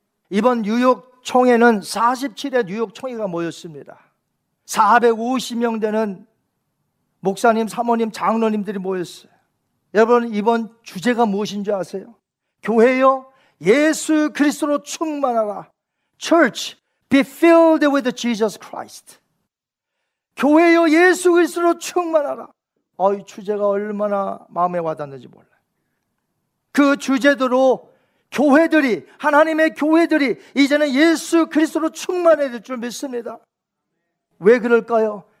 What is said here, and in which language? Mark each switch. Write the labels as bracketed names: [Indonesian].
[Korean] 이번 뉴욕 총회는 47회 뉴욕 총회가 모였습니다. 450명 되는 목사님, 사모님, 장로님들이 모였어요. 여러분, 이번 주제가 무엇인지 아세요? 교회여, 예수 그리스도로 충만하라. [English] Church, be filled with Jesus Christ. [Korean] 교회여, 예수 그리스도로 충만하라. 이 주제가 얼마나 마음에 와닿는지 몰라요. 그 주제대로 교회들이, 하나님의 교회들이 이제는 예수 그리스도로 충만해야 될 줄 믿습니다. 왜 그럴까요?